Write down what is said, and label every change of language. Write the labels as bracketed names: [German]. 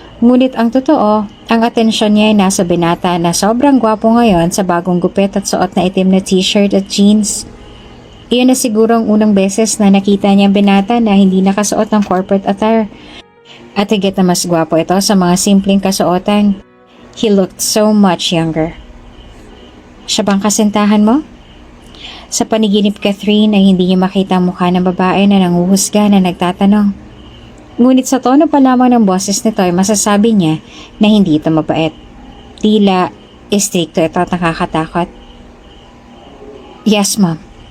[Filipino] Ngunit ang totoo, ang atensyon niya ay nasa binata na sobrang gwapo ngayon sa bagong gupit at suot na itim na t-shirt at jeans. Iyon na siguro ang unang beses na nakita niya ang binata na hindi nakasuot ng corporate attire. At higit na mas gwapo ito sa mga simpleng kasuotan. [English] He looked so much younger. [Filipino] Siya bang kasintahan mo? Sa paniginip Catherine ay hindi niya makita ang mukha ng babae na nanguhusga na nagtatanong. Ngunit sa tono pa lamang ng boses nito ay masasabi niya na hindi ito mabait. Tila, istrikto ito at nakakatakot. [English] Yes, ma'am.